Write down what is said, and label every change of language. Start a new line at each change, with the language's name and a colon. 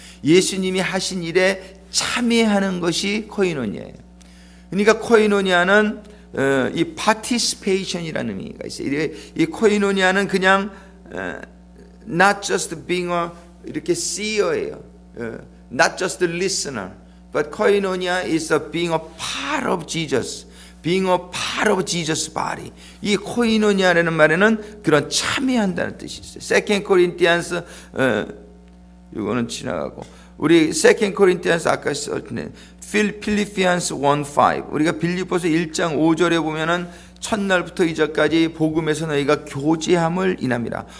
Korean: 예수님이 하신 일에 참여하는 것이 코이노니아예요. 그러니까 코이노니아는 이 participation이라는 의미가 있어요. 이 코이노니아는 그냥
English: not just being a
Korean: 이렇게 seer예요.
English: not just a listener, but koinonia is being a part of Jesus, being a part of Jesus' body.
Korean: 이 코이노니아라는 말에는 그런 참여한다는 뜻이 있어요. 2 Corinthians 이거는 지나가고, 우리 2 Corinthians 아까 썼네.
English: Philippians 1:5.
Korean: 우리가 빌립보서 1장 5절에 보면은 첫날부터 이제까지 복음에서 너희가 교제함을 인함이라.